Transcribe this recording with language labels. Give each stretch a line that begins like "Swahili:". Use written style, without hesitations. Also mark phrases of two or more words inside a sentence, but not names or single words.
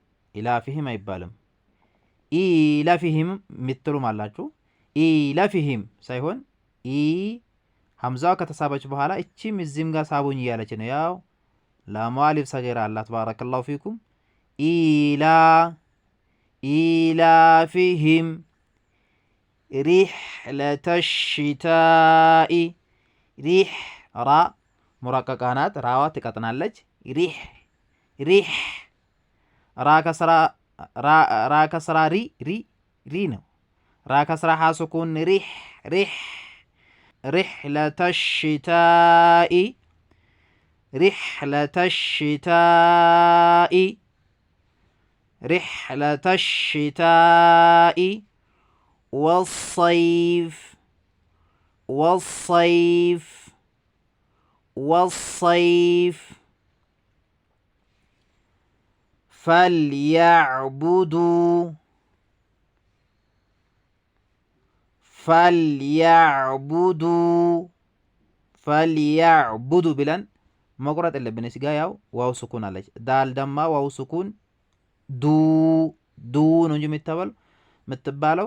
Amharic: ኢላፊሂም የምትሉም አላችሁ። ኢላፊሂም ሳይሆን ሀምዛዋ ከተሳበች በኋላ እቺም እዚህም ጋር ሳቡኝ እያለች ነው። ያው ላሟ
Arabic: ألف صغيرة
Amharic: አላት።
Arabic: بارك الله فيكم።
Amharic: ኢላፊሂም
Arabic: رحلة الشتاء ريح را مرققة
Amharic: ናት ራዋ ትቀጥናለች ሪህ ራ ከስራ ሪ ነው ራ ከስራ ሐ ሱኩን ሪህ
Arabic: رحلة الشتاء رحلة الشتاء رحلة الشتاء والصيف والصيف والصيف فليعبدوا
Amharic: ብለን መቁረጥ የለብን እዚህ ጋር ያው
Arabic: واو سكون
Amharic: አለች
Arabic: دال ضمة واو سكون
Amharic: ዱ ነው እንጂ የምትባለው